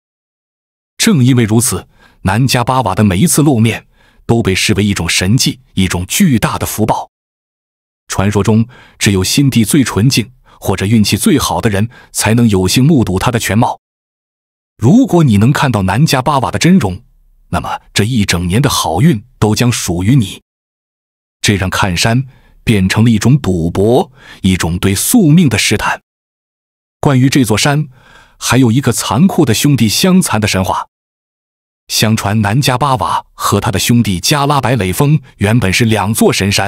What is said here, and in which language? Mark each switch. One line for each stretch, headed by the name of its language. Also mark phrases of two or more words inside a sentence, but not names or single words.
Chinese: 正因為如此，南迦巴瓦的每一次露面都被視為一種神蹟，一種巨大的福報。傳說中，只有心地最純淨或者運氣最好的人才能有幸目睹它的全貌。如果你能看到南迦巴瓦的真容，那麼這一整年的好運都將屬於你。這讓看山變成了一種賭博，一種對宿命的試探。關於這座山，還有一個殘酷的兄弟相殘的神話。相傳南迦巴瓦和他的兄弟加拉白壘峰原本是2座神山。